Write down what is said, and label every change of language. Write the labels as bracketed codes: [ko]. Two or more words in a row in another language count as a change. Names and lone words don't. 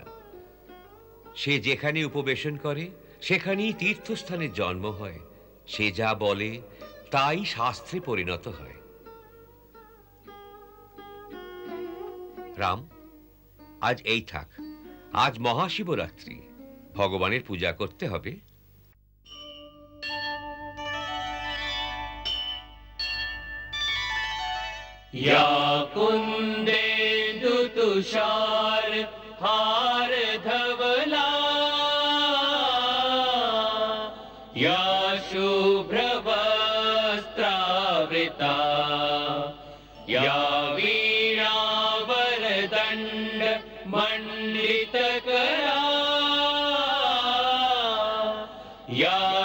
[bn] সে যেখানে উপবেশন করে সেখানেই তীর্থস্থানের জন্ম হয়। সে যা বলে তাই শাস্ত্রে পরিণত হয়। রাম, আজ এই থাক। আজ মহাশিবরাত্রি, ভগবানের পূজা করতে হবে। [sa] या कुन्देन्दुतुषार हार धवला या शुभ्रवस्त्रावृता या वीणावरदण्ड मण्डितकरा या